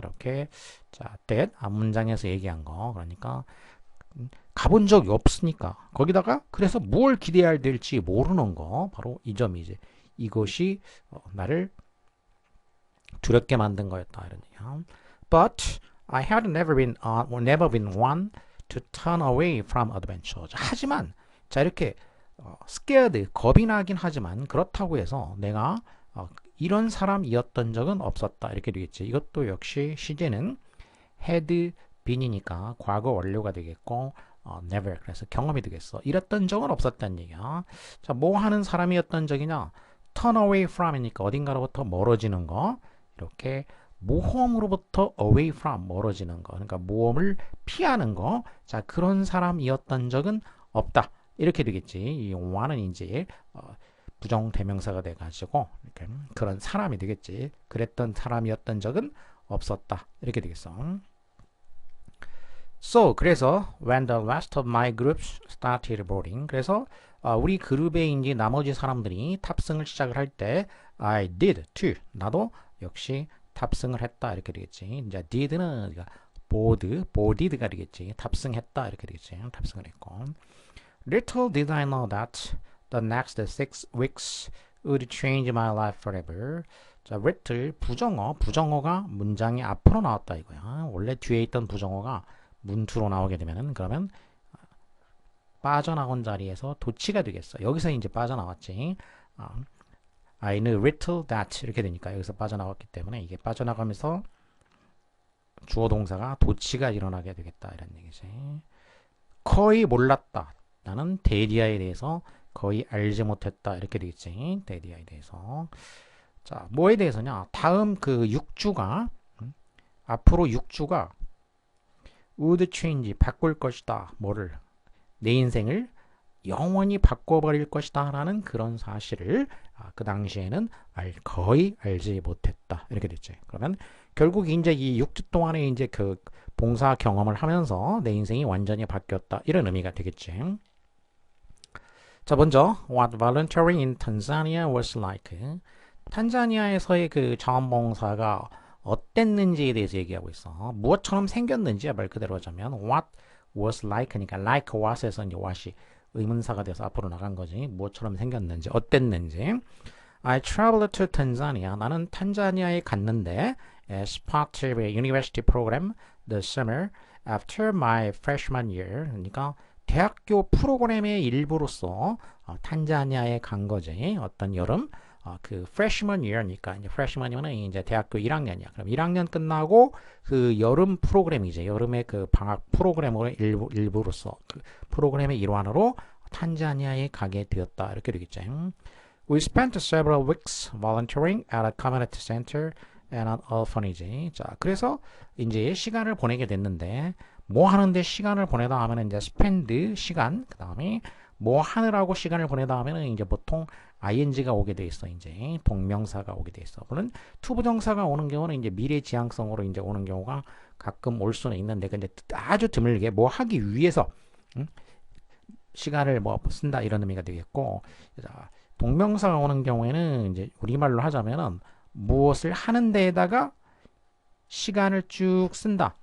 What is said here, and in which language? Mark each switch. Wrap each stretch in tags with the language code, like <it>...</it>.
<ko>이렇게 자, that 문장에서 얘기한 거. 그러니까 가본 적이 없으니까 거기다가 그래서 뭘 기대해야 될지 모르는 거 바로 이 점이지. 이것이 나를 두렵게 만든 거였다 이런 얘기야.</ko> <en>But I had never been one to turn away from adventure.</en> <ko>하지만 자 이렇게 scared 겁이 나긴 하지만 그렇다고 해서 내가 이런 사람이었던 적은 없었다 이렇게 되겠지. 이것도 역시 시제는 had been이니까 과거 완료가 되겠고 never 그래서 경험이 되겠어. 이랬던 적은 없었다는 얘기야. 자, 뭐 하는 사람이었던 적이냐?</ko> <en>turn away from</en> <ko>이니까 어딘가로부터 멀어지는 거. 이렇게 모험으로부터 away from 멀어지는 거. 그러니까 모험을 피하는 거. 자, 그런 사람이었던 적은 없다. 이렇게 되겠지. 이 one은 이제 부정 대명사가 돼 가지고 이렇게 그런 사람이 되겠지. 그랬던 사람이었던 적은 없었다. 이렇게 되겠어.</ko> <en>So,</en> <ko>그래서</ko> <en>when the rest of my groups started boarding,</en> <ko>그래서 우리 그룹의 이제 나머지 사람들이 탑승을 시작을 할 때</ko> <en>I did too.</en> <ko>나도 역시 탑승을 했다 이렇게 되겠지. 이제 did는 boarded가 되겠지. 탑승했다 이렇게 되겠지. 탑승을 했고.</ko> <en>Little did I know that the next 6 weeks would change my life forever.</en> <ko>자, little 부정어가 문장이 앞으로 나왔다 이거야. 원래 뒤에 있던 부정어가 문투로 나오게 되면은 그러면 빠져나온 자리에서 도치가 되겠어. 여기서 이제 빠져나왔지.</ko> <en>I knew little that</en> <ko>이렇게 되니까 여기서 빠져나왔기 때문에 이게 빠져나가면서 주어 동사가 도치가 일어나게 되겠다 이런 얘기지. 거의 몰랐다. 나는 데디아에 대해서 거의 알지 못했다 이렇게 되겠지. 데디아에 대해서. 자, 뭐에 대해서냐? 다음 그 6주가 앞으로 6주가</ko> <en>would change</en> <ko>바꿀 것이다. 뭐를? 내 인생을 영원히 바꿔버릴 것이다 라는 그런 사실을 그 당시에는 거의 알지 못했다. 이렇게 됐지. 그러면 결국 이제 이 6주 동안에 이제 그 봉사 경험을 하면서 내 인생이 완전히 바뀌었다. 이런 의미가 되겠지. 자, 먼저</ko> <en>what volunteering in Tanzania was like.</en> <ko>탄자니아에서의 그 자원봉사가 어땠는지에 대해서 얘기하고 있어. 무엇처럼 생겼는지야 말 그대로 하자면</ko> <en>what was like</en> <ko>니까</ko> <en>like what</en> <ko>에서 이제 what이 의문사가 돼서 앞으로 나간 거지. 무엇처럼 생겼는지, 어땠는지.</ko> <en>I traveled to Tanzania.</en> <ko>나는 탄자니아에 갔는데</ko> <en>as part of a university program this summer after my freshman year.</en> <ko>그러니까 대학교 프로그램의 일부로서 탄자니아에 간 거지. 어떤 여름. 그 freshman year니까 이제 freshman이면 이제 대학교 1학년이야. 그럼 1학년 끝나고 그 여름 프로그램이제 여름의 그 방학 프로그램으로 일부로서 그 프로그램의 일환으로 탄자니아에 가게 되었다. 이렇게 되겠죠.</ko> <en>We spent several weeks volunteering at a community center and an orphanage.</en> <ko>자, 그래서 이제 시간을 보내게 됐는데 뭐 하는데 시간을 보내다 하면은 이제 spend 시간, 그 다음에 뭐 하느라고 시간을 보내다 하면은 이제 보통 ing가 오게 돼 있어. 이제 동명사가 오게 돼 있어. 물론 투부정사가 오는 경우는 이제 미래 지향성으로 이제 오는 경우가 가끔 올 수는 있는데, 근데 아주 드물게 뭐 하기 위해서 시간을 뭐 쓴다 이런 의미가 되겠고, 자, 동명사가 오는 경우에는 이제 우리말로 하자면은 무엇을 하는 데에다가 시간을 쭉 쓴다.</ko>